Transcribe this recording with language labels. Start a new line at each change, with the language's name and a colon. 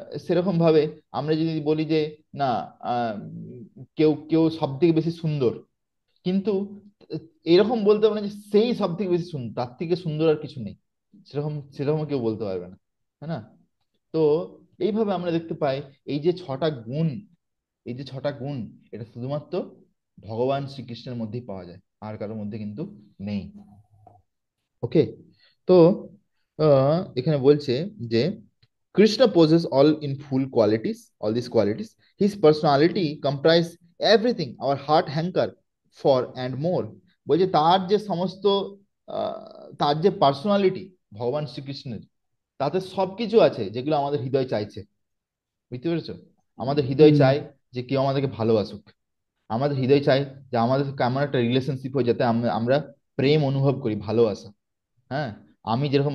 Bangla: সেরকম ভাবে আমরা যদি বলি যে না, আহ, কেউ কেউ সব থেকে বেশি সুন্দর, কিন্তু এরকম বলতে পারে না যে সেই সব থেকে বেশি সুন্দর, তার থেকে সুন্দর আর কিছু নেই, সেরকম সেরকম কেউ বলতে পারবে না, হ্যাঁ না। তো এইভাবে আমরা দেখতে পাই, এই যে ছটা গুণ, এই যে ছটা গুণ, এটা শুধুমাত্র ভগবান শ্রীকৃষ্ণের মধ্যেই পাওয়া যায়, আর কারোর মধ্যে কিন্তু নেই। ওকে, তো এখানে বলছে যে
English: Krishna possesses all in full qualities, all these qualities. His personality comprise everything our heart hanker for and more.
Bangla: বলছে তার যে সমস্ত, তার যে পার্সোনালিটি, ভগবান শ্রীকৃষ্ণের, তাতে সবকিছু আছে যেগুলো আমাদের হৃদয় চাইছে, বুঝতে পেরেছো? আমাদের হৃদয় হুম, চায় যে কেউ আমাদেরকে ভালোবাসুক, আমাদের হৃদয় চায় যে আমাদের কেমন একটা রিলেশনশিপ হয়, যাতে আমরা আমরা প্রেম অনুভব করি, ভালোবাসা, হ্যাঁ, আমি যেরকম